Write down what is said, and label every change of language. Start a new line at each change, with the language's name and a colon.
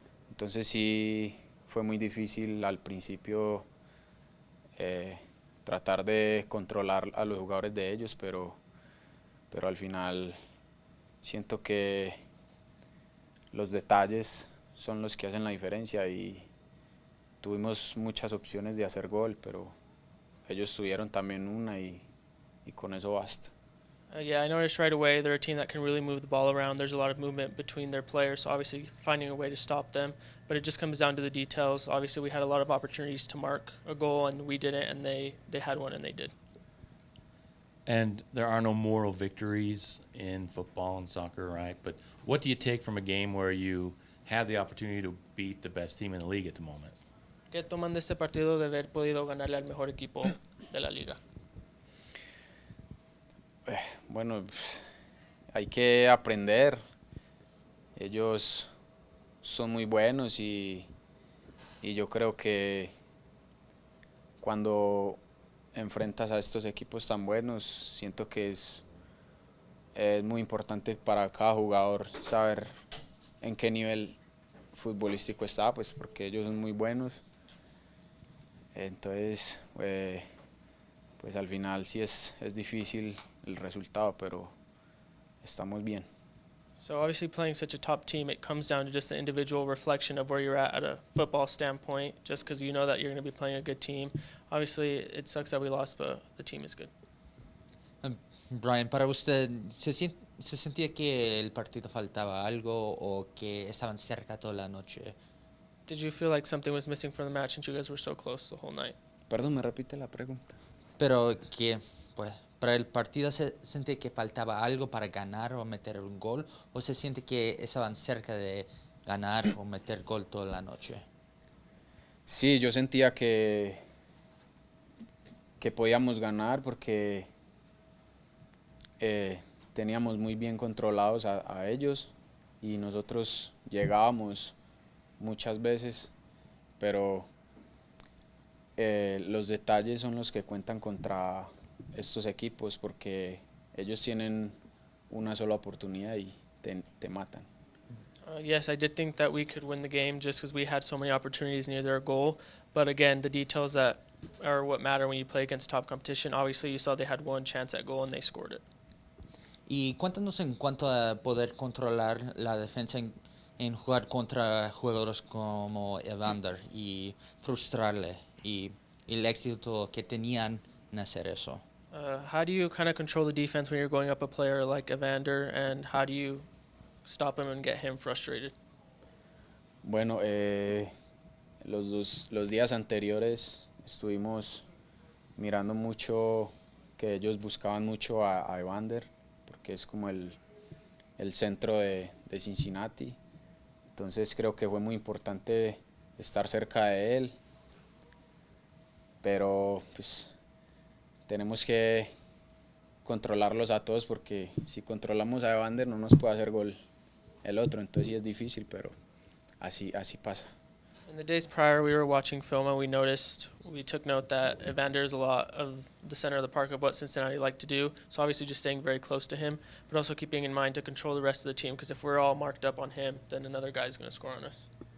Spanish: Entonces sí fue muy difícil al principio tratar de controlar a los jugadores de ellos, pero al final siento que los detalles son los que hacen la diferencia y tuvimos muchas opciones de hacer gol, pero ellos tuvieron también una y con eso basta.
English: Yeah, I noticed right away they're a team that can really move the ball around. There's a lot of movement between their players, so obviously finding a way to stop them. But it just comes down to the details. Obviously, we had a lot of opportunities to mark a goal, and we didn't, and they had one, and they did. And there are no moral victories in football and soccer, right? But what do you take from a game where you had the opportunity to beat the best team in the league at the moment?
Spanish: ¿Qué toman de este partido de haber podido ganarle al mejor equipo de la liga? Bueno, pues, hay que aprender. Ellos son muy buenos y yo creo que cuando enfrentas a estos equipos tan buenos, siento que es muy importante para cada jugador saber en qué nivel futbolístico está, pues porque ellos son muy buenos. Entonces, pues al final sí es difícil el resultado, pero estamos bien.
English: So obviously playing such a top team, it comes down to just the individual reflection of where you're at a football standpoint, just because you know that you're going to be playing a good team. Obviously, it sucks that we lost, but the team is good.
Spanish: Brian, para usted, ¿se sentía que el partido faltaba algo o que estaban cerca toda la noche?
English: Did you feel like something was missing from the match since you guys were so close the whole night?
Spanish: Perdón, me repite la pregunta. Pero que, pues, para el partido se siente que faltaba algo para ganar o meter un gol, o se siente que estaban cerca de ganar o meter gol toda la noche. Sí, yo sentía que podíamos ganar porque teníamos muy bien controlados a ellos y nosotros llegábamos muchas veces, pero los detalles son los que cuentan contra estos equipos porque ellos tienen una sola oportunidad y te matan.
English: Yes, I did think that we could win the game just because we had so many opportunities near their goal. But again, the details that are what matter when you play against top competition. Obviously, you saw they had one chance at goal and they scored it.
Spanish: Y cuéntanos en cuanto a poder controlar la defensa en jugar contra jugadores como Evander y frustrarle y el éxito que tenían en hacer eso.
English: How do you kind of control the defense when you're going up a player like Evander, and how do you stop him and get him frustrated?
Spanish: Bueno, los días anteriores estuvimos mirando mucho que ellos buscaban mucho a Evander porque es como el centro de Cincinnati. Entonces creo que fue muy importante estar cerca de él, pero pues tenemos que controlarlos a todos porque si controlamos a Evander no nos puede hacer gol el otro, entonces sí es difícil, pero así pasa.
English: In the days prior, we were watching film and we took note that Evander is a lot of the center of the park of what Cincinnati like to do. So obviously just staying very close to him, but also keeping in mind to control the rest of the team because if we're all marked up on him, then another guy is going to score on us.